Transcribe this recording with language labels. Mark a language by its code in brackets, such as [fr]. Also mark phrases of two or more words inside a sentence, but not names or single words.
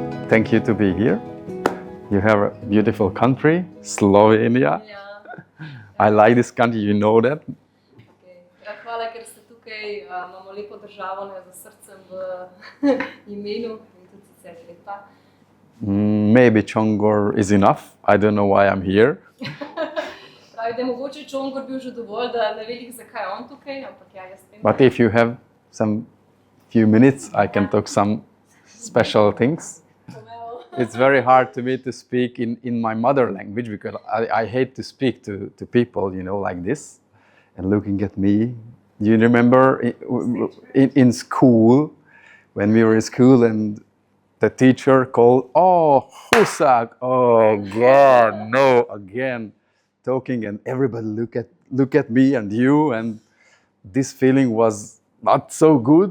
[en] Thank you to be here. You have a beautiful country, Slovenia. [sl] Ja. [en] I like this country, you know that. [sl] Okay. Ja, hvala, ker ste tukaj. Imamo lepo državo, ne, za srcem v imenu in tudi sicer lepa. [en] Maybe Chongor is enough. I don't know why I'm here. [sl] Pravi, da je mogoče Čongor bil že dovolj, da ne velik, zakaj je on tukaj, ampak ja, jaz vem. [en] But if you have some few minutes, I can talk some special things. Well. It's very hard to me to speak in my mother language because I hate to speak to people, you know, like this and looking at me. Do you remember in school, when we were in school and the teacher called, oh, Huszák, oh God, no, again, talking and everybody look at me and you, and this feeling was not so good.